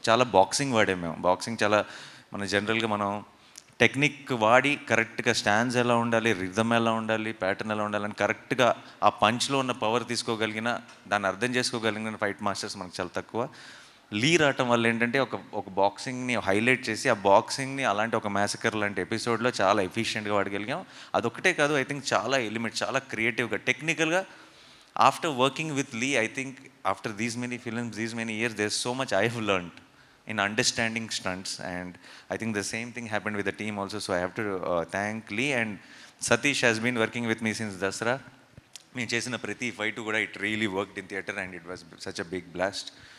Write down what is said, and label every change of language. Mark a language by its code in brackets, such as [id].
[te] చాలా బాక్సింగ్ వాడాం మేము. బాక్సింగ్ చాలా జనరల్గా మనం టెక్నిక్ వాడి కరెక్ట్గా స్టాండ్స్ ఎలా ఉండాలి, రిథమ్ ఎలా ఉండాలి, ప్యాటర్న్ ఎలా ఉండాలని కరెక్ట్గా ఆ పంచ్లో ఉన్న పవర్ తీసుకోగలిగిన, దాన్ని అర్థం చేసుకోగలిగిన ఫైట్ మాస్టర్స్ మనకు చాలా తక్కువ. లీ రావటం వల్ల ఏంటంటే ఒక బాక్సింగ్ని హైలైట్ చేసి ఆ బాక్సింగ్ని అలాంటి ఒక మ్యాసకర్ లాంటి ఎపిసోడ్లో చాలా ఎఫిషియెంట్గా వాడగలిగాం. అదొక్కటే కాదు, [en] I think [te] చాలా ఎలిమెంట్, చాలా క్రియేటివ్గా, టెక్నికల్గా. [en] After working with Lee, I think after these many films, these many years, there's so much I have learned in understanding stunts, and I think the same thing happened with the team also. So I have to thank Lee, and Satish has been working with me since Dasra. [te] మేము చేసిన ప్రతి fight కూడా [en] It really worked in theatre and it was such a big blast.